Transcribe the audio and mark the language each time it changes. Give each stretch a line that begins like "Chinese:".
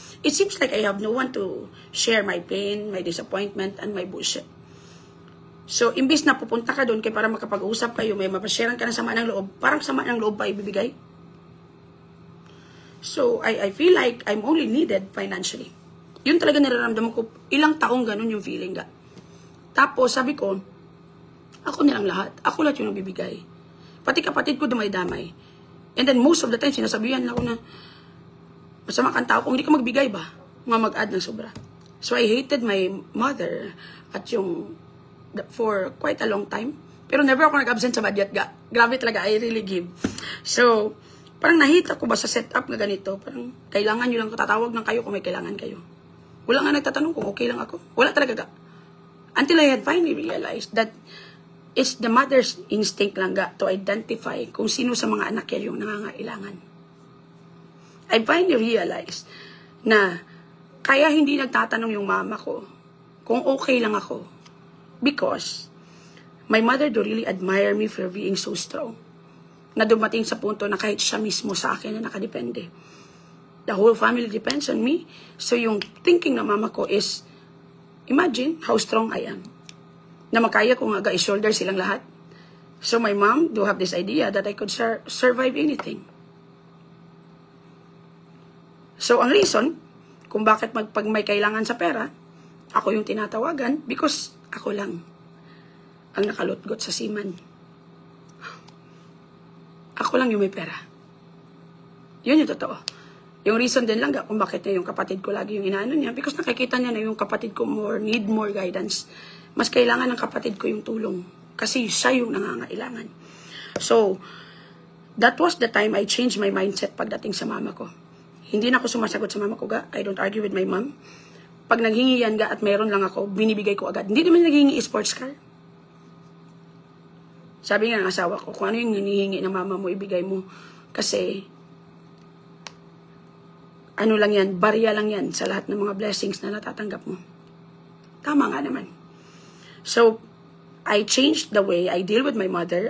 English: It seems like I have no one to share my pain, my disappointment, and my bullshit.
Filipino: So, imbis na pupunta ka doon kay para makapag-usap kayo, may mapasharean ka ng sama ng loob, parang sama ng loob pa ibibigay.
English: So, I feel like I'm only needed financially.
Filipino: Yun talaga nararamdaman ko. Ilang taong ganun yung feeling ka. Tapos, sabi ko, ako nilang lahat. Ako lahat yung nabibigay. Pati kapatid ko damay-damay.
English: And then, most of the time,
Filipino: sinasabihan ako na, masama kang tao kung hindi ka magbigay ba? Mga mag-add ng sobra.
English: So, I hated my mother
Filipino: at yung,
English: for quite a long time.
Filipino: Pero never ako nag-absent sa budget. Grabe talaga,
English: I really give.
Filipino: So, parang nahita ko ba sa setup na ganito? Parang, kailangan nyo lang tatawag ng kayo kung may kailangan kayo. Wala nga nagtatanong kung okay lang ako. Wala talaga.
English: Until I had finally realized that it's the mother's instinct lang ga to identify
Filipino: kung sino sa mga anak niya yung nangangailangan.
English: I finally realized
Filipino: na kaya hindi nagtatanong yung mama ko kung okay lang ako
English: because my mother do really admire me for being so strong.
Filipino: Na dumating sa punto na kahit siya mismo sa akin na nakadepende.
English: The whole family depends on me. So yung thinking
Filipino: ng mama ko
English: is, imagine how strong I am.
Filipino: Na makaya kong aga-shoulder silang lahat.
English: So my mom do have this idea that I could survive anything.
Filipino: So ang reason kung bakit pag may kailangan sa pera, ako yung tinatawagan because ako lang ang nakalutgot sa seaman. Ako lang yung may pera. Yun yung totoo. Yung reason din lang kung bakit na yung kapatid ko lagi yung inaano niya because nakikita niya na yung kapatid ko
English: need more guidance.
Filipino: Mas kailangan ng kapatid ko yung tulong kasi siya yung nangangailangan.
English: So, that was the time I changed my mindset
Filipino: pagdating sa mama ko. Hindi na ako sumasagot sa mama ko ga.
English: I don't argue with my mom.
Filipino: Pag naghingi yan ga at meron lang ako, binibigay ko agad. Hindi naman naghingi sports car. Sabi nga ng asawa ko, kung ano yung hinihingi ng mama mo, ibigay mo. Kasi, ano lang yan, barya lang yan sa lahat ng mga blessings na natatanggap mo. Tama nga naman.
English: So, I changed the way I deal with my mother.